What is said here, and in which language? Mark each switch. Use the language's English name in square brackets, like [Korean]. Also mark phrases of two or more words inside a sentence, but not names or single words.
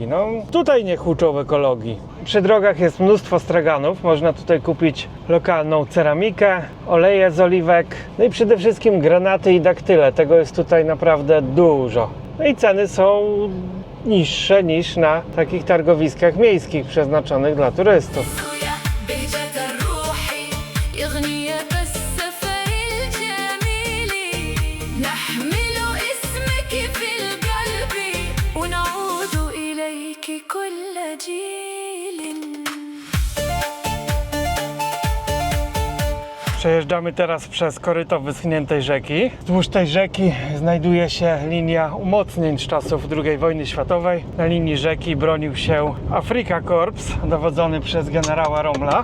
[Polish] No, tutaj nie huczą ekologii. Przy drogach jest mnóstwo straganów. Można tutaj kupić lokalną ceramikę, oleje z oliwek, no i przede wszystkim granaty i daktyle. Tego jest tutaj naprawdę dużo. No i ceny są niższe niż na takich targowiskach miejskich przeznaczonych dla turystów. [Arabic] بهجة الروح أغنية بالسفر الجميل نحمل اسمك في القلب ونعود إليك كل جيل. [Polish] Przejeżdżamy teraz przez koryto wyschniętej rzeki. Wzdłuż tej rzeki znajduje się linia umocnień z czasów II wojny światowej. Na linii rzeki bronił się Afrika Korps, dowodzony przez generała Rommela.